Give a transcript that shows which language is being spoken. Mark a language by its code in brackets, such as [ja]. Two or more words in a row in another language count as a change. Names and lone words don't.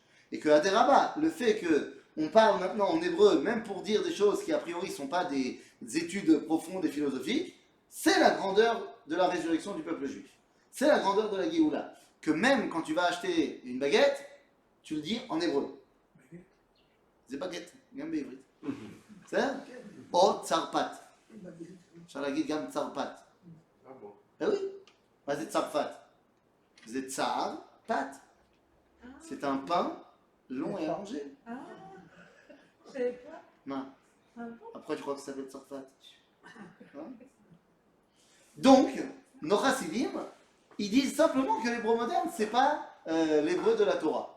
[fr] Et qu'à Deraba, le fait qu'on parle maintenant en hébreu, même pour dire des choses qui a priori ne sont pas des études profondes et philosophiques, c'est la grandeur de la résurrection du peuple juif. C'est la grandeur de la Géoula. Que même quand tu vas acheter une baguette, tu le dis en hébreu. C'est baguette, même [he] בעברית. בסדר? או צרפת. אפשר להגיד גם צרפת. [fr] Ah bon. Eh oui. [he] מה זה צרפת? זה צער פת. [fr] C'est un pain long et allongé. Ah, je savais pas. Non. Ah bon? Après, tu crois que ça s'appelle Tsarfat. Hein? Donc, nos chassidim, ils disent simplement que l'hébreu moderne, c'est pas l'hébreu de la Torah.